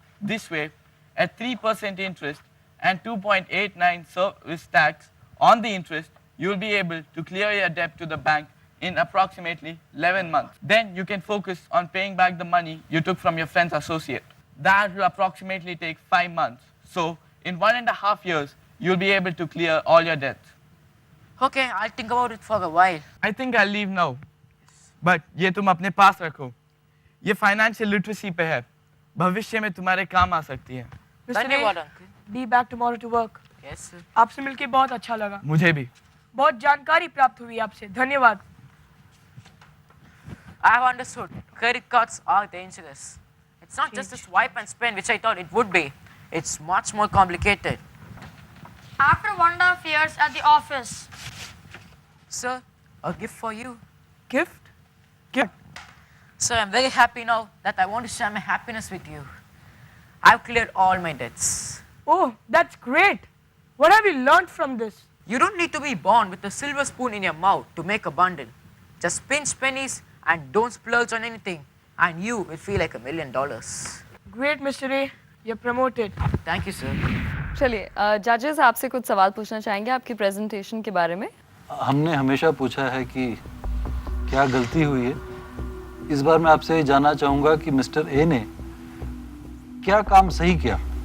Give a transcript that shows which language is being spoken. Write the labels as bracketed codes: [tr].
[en] This way, at 3% interest and 2.89 service tax on the interest, you will be able to clear your debt to the bank in approximately 11 months. Then you can focus on paying back the money you took from your friend's associate. That will approximately take 5 months. So in 1.5 years, you'll be able to clear all your debts. Okay, I'll think about it for a while. I think I'll leave now. [hi] But ये तुम अपने पास रखो. ये financial literacy पे है. भविष्य में तुम्हारे काम आ सकती है. धन्यवाद, uncle. [en] Be back tomorrow to work. Yes, sir. [hi] आपसे मिलके बहुत अच्छा लगा. मुझे भी. बहुत जानकारी प्राप्त हुई आपसे. धन्यवाद. [en] I have understood. Credit cards are dangerous. It's not just a swipe and spend, which I thought it would be. It's much more complicated. After 1.5 years at the office, Sir, a gift for you. Gift? Gift? Sir, I'm very happy now that I want to share my happiness with you. I've cleared all my debts. Oh, that's great. What have you learned from this? You don't need to be born with a silver spoon in your mouth to make a bundle. Just pinch pennies and don't splurge on anything, and you will feel like $1 million. Great, Mr. A. You're promoted. Thank you, sir. [hi] चलिए जजेस आपसे कुछ सवाल पूछना चाहेंगे आपकी presentation के बारे में. हमने हमेशा पूछा है कि क्या गलती हुई है. इस बार मैं आपसे जानना चाहूँगा कि मिस्टर ए ने क्या काम सही किया.